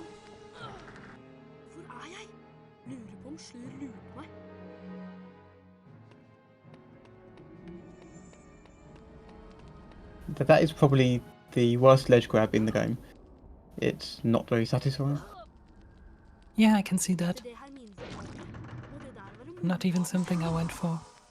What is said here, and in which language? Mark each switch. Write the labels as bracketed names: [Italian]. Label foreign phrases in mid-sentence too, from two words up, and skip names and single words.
[Norwegian] Hvor er jeg? Lurer på om Slur lurte meg. [English] That is probably the worst ledge grab in the game. It's not very satisfying. Yeah, I can see that. Not even something I went for.